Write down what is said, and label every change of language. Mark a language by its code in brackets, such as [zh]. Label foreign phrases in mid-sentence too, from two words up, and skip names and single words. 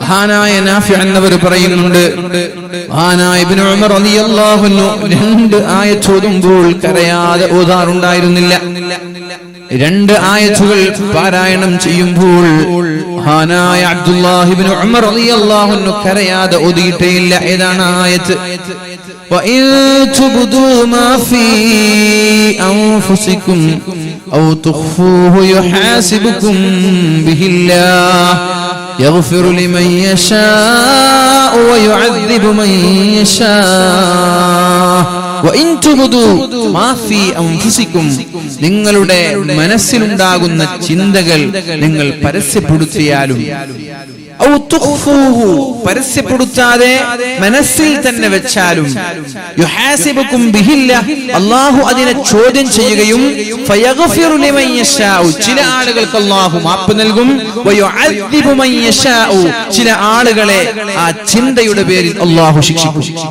[ml] മഹാനായ നാഫി എന്നവർ പറയുന്നുണ്ട്, മഹാനായ ഇബ്നു ഉമർ [ar] رضي الله عنه [ml] 2 ആയത്ത് ഓതുമ്പോൾ കരയാതെ ഓതാറുണ്ടായിരുന്നില്ല. 2 ആയത്തുകൾ പാരായണം ചെയ്യുമ്പോൾ മഹാനായ അബ്ദുല്ലാഹി ഇബ്നു ഉമർ [ar] رضي الله عنه [ml] കരയാതെ ഓതിയിട്ടേയില്ല. ഏതാണ് ആയത്ത്? [ar] وَإِن تُبْدُوا مَا فِي أَنفُسِكُمْ أَوْ تُخْفُوهُ يُحَاسِبْكُم بِهِ اللَّهُ يَغْفِرُ لِمَن يَشَاءُ وَيُعَذِّبُ مَن يَشَاءُ وَإِن تُبْدُوا مَا فِي أَنفُسِكُمْ [ml] നിങ്ങളുടെ മനസ്സിലുണ്ടാകുന്ന ചിന്തകൾ നിങ്ങൾ പരസ്യപ്പെടുത്തിയാലും [ar] أو تخفوه [ml] പരസ്യപ്പെടുത്താതെ മനസ്സിൽ തന്നെ വെച്ചാലും [ar] يحاسبكم به الله [ml] അല്ലാഹു അതിനെ ചോദ്യം ചെയ്യുകയും [ar] فيغفر لمن يشاء [ml] ചില ആളുകൾക്ക് അല്ലാഹു മാപ്പ് നൽകും [ar] ويعذب من يشاء [ml] ചില ആളുകളെ ആ ചിന്തയുടെ പേരിൽ അല്ലാഹു ശിക്ഷിക്കും.